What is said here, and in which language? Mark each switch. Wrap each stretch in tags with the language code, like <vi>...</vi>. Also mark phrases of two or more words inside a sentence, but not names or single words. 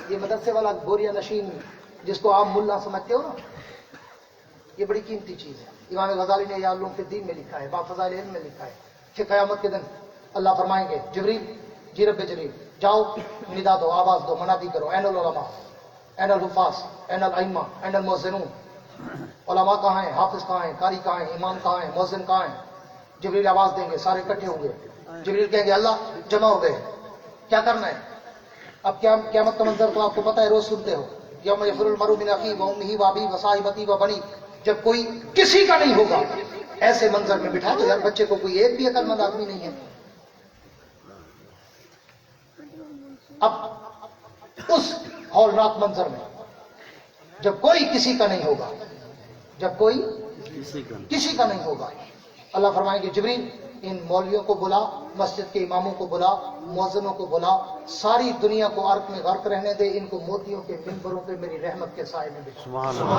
<hi>ये मदरसे वाला बोरिया नशीन जिसको आप मुल्ला समझते हो ना, ये बड़ी कीमती चीज है। इमाम गजाली ने या उलूम के दीन में लिखा है, बाफज़ाइल इल्म में लिखा है कि क़यामत के दिन अल्लाह फरमाएंगे जिब्रील, जी रब्बे जलील, जाओ निदा दो, आवाज दो, मनादी करो,</hi> <ar>أين العلماء, أين الحفاظ، أين الأئمة، أين المؤذنون.</ar> <hi>उलमा कहाँ हैं, हाफिज कहाँ हैं, कारी कहाँ हैं, इमाम कहाँ हैं, मुअज़्ज़िन कहाँ हैं? जिब्रील आवाज देंगे, सारे इकट्ठे होंगे। जिब्रील कहेंगे अल्लाह जमा हो गए, क्या करना है? अब क्या क़यामत का मंजर तो आपको पता है, रोज सुनते हो,</hi> <ar>يوم يفر المرء من أخيه وأمه وأبيه وصاحبته وبنيه.</ar> <hi>जब कोई किसी का नहीं होगा, ऐसे मंजर में बिठा दो यार बच्चे को, कोई एक भी अकलमंद आदमी नहीं है। अब उस हौलनाक मंजर में जब कोई किसी का नहीं होगा, जब कोई किसी का नहीं होगा, अल्लाह फरमाएंगे जिब्रील इन मौलवियों को बुला, मस्जिद के इमामों को बुला, मुअज्जिनों को बुला, सारी दुनिया को अर्क में गर्क रहने दे, इनको मोतियों के मिंबरों पे मेरी रहमत के साए में बिठा।</hi>